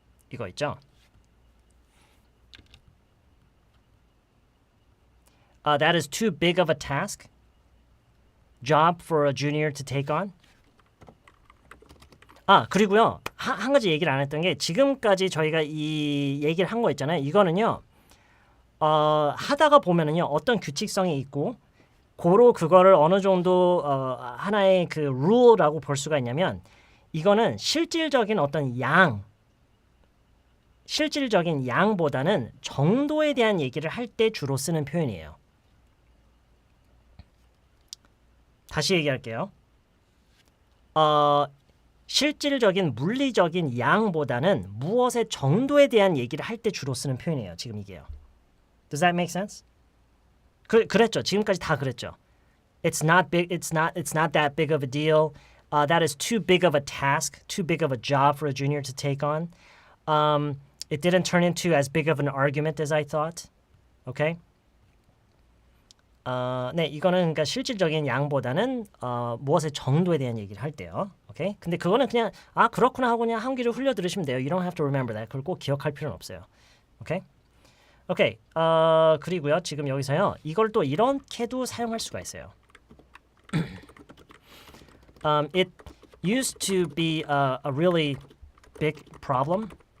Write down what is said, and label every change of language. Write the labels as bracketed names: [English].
[Korean] 이거 있죠? [English] That is too big of a task. Job for a junior to take on. [Korean] 그리고요. 한 가지 얘기를 안 했던 게 지금까지 저희가 이 얘기를 한 거 있잖아요. 이거는요. 하다가 보면은요. 어떤 규칙성이 있고 그거를 어느 정도 하나의 그 룰이라고 볼 수가 있냐면 이거는 실질적인 어떤 실질적인 양보다는 정도에 대한 얘기를 할 때 주로 쓰는 표현이에요. 다시 얘기할게요. 실질적인 물리적인 양보다는 무엇의 정도에 대한 얘기를 할 때 주로 쓰는 표현이에요. 지금 이게요. [English] Does that make sense? [Korean] 그랬죠. 지금까지 다 그랬죠. [English] It's not big. It's not that big of a deal. That is too big of a task, too big of a job for a junior to take on. It didn't turn into as big of an argument as I thought. Okay? [Korean] 네, 이거는 그러니까 실질적인 양보다는 무엇의 정도에 대한 얘기를 할 때요. 오케이? 근데 그거는 그냥 그렇구나 하고 그냥 한 귀를 흘려 들으시면 돼요. [English] You don't have to remember that. [Korean] 그걸 꼭 기억할 필요는 없어요. 오케이? 오케이. 그리고요. 지금 여기서요. 이걸 또 이렇게도 사용할 수가 있어요. [English] It used to be a really big problem.